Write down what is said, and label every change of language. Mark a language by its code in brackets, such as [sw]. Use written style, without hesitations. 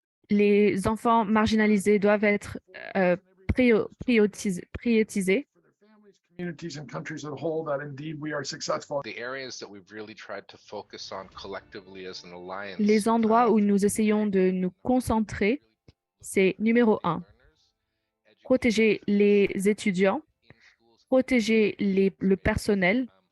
[fr] Les enfants marginalisés doivent être prioritisés. [en] Communities and countries as a whole that indeed we are successful. The areas that we've really tried to focus on collectively as an alliance. [fr] Les endroits où nous essayons de nous concentrer, c'est numéro 1, protéger les étudiants, protéger le personnel.